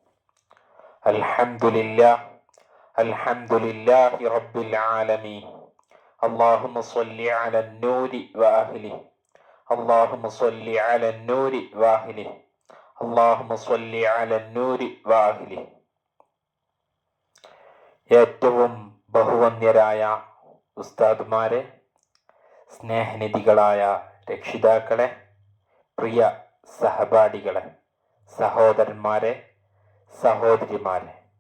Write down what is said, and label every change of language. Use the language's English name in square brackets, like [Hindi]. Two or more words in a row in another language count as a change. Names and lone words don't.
[Arabic] الحمد لله رب العالمين. اللهم صل على النور وأهله. اللهم صل على النور وأهله. اللهم صل على النور وأهله. [Malayalam] ഏറ്റവും ബഹുവന്യരായ ഉസ്താദുമാരെ, സ്നേഹനിധികളായ രക്ഷിതാക്കളെ, പ്രിയ സഹപാഠികളെ, സഹോദരന്മാരെ, സഹോദരിമാരെ,